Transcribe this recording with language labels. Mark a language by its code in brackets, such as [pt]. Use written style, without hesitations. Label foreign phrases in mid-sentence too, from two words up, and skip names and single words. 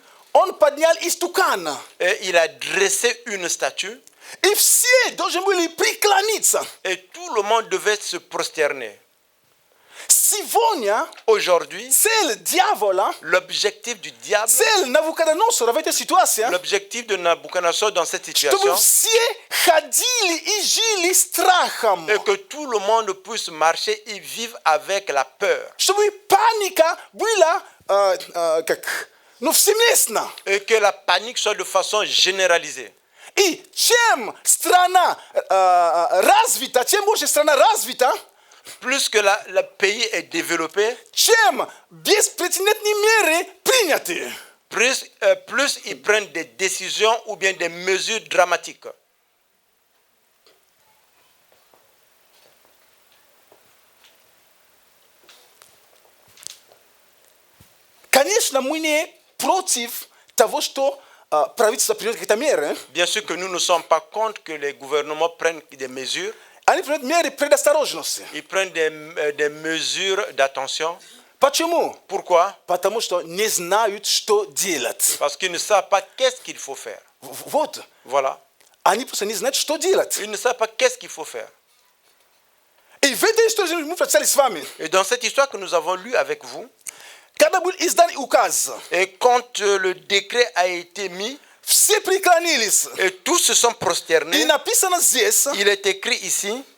[ru] он поднял истукан. [fr] et il a dressé une statue [ru] И все должны были преклониться. [fr] et tout le monde devait se prosterner. [ru] Сегодня [fr] Aujourd'hui, [ru] цель дьявола, [fr] l'objectif du diable, [ru] цель Навуходоносора в этой ситуации, [fr] l'objectif de Nabucodonosor dans cette [ru] чтобы [fr] situation, [ru] все ходили и жили страхом. [fr] est que tout le monde puisse marcher et vivre avec la peur. [ru] Чтобы паника была всеместно. [fr] Et que la panique soit de façon généralisée. [ru] И чем страна развита, чем больше страна развита, [fr] Plus que le pays est développé, [ru] чем беспрецедентные меры приняты. [fr] plus ils prennent des décisions ou bien des mesures dramatiques. [ru] Конечно, мы не против того, что правительство примет какие-то меры. [fr] Bien sûr que nous ne sommes pas contre que les gouvernements prennent des mesures. [ru] Они примут меры предосторожности. [fr] Ils prennent des mesures d'attention. [ru] Почему? [fr] Pourquoi? [ru] Потому что не знают, что делать. [fr] Parce qu'ils ne savent pas qu'est-ce qu'il faut faire. [ru] Вот. [fr] Voilà. [ru] Они просто не знают, что делать. [fr] Ils ne savent pas qu'est-ce qu'il faut faire. [ru] И в этой истории мы прочитали с вами. [fr] Et dans cette histoire que nous avons lue avec vous, [ru] Когда был издан указ, [fr] et quand le décret a été mis, [ru] все преклонились. [fr] et tous se sont [ru] И [fr] prosternés, [ru] написано здесь, [fr] il est écrit ici,